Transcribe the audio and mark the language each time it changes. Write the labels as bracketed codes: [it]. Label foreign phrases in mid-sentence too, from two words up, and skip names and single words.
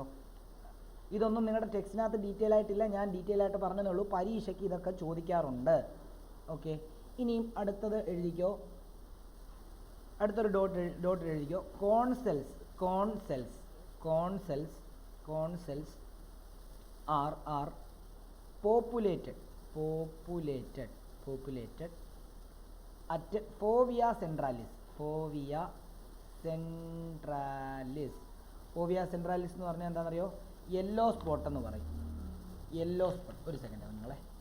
[ml] ഇതൊന്നും നിങ്ങളുടെ ടെക്സ്റ്റിനകത്ത് ഡീറ്റെയിൽ ആയിട്ടില്ല, ഞാൻ ഡീറ്റെയിൽ ആയിട്ട് പറഞ്ഞതേ ഉള്ളൂ. പരീക്ഷയ്ക്ക് ഇതൊക്കെ ചോദിക്കാറുണ്ട്. ഓക്കെ, ഇനിയും അടുത്തത് എഴുതിക്കോ. അടുത്തൊരു ഡോട്ട് എഴുതിക്കോ. [en] cone cells are populated at fovea centralis. Fovea centralis [ml] എന്ന് പറഞ്ഞാൽ എന്താണെന്നറിയോ? [en] yellow spot [ml] എന്ന് പറയും. [en] yellow spot. [ml] ഒരു സെക്കൻഡ് നിങ്ങളെ.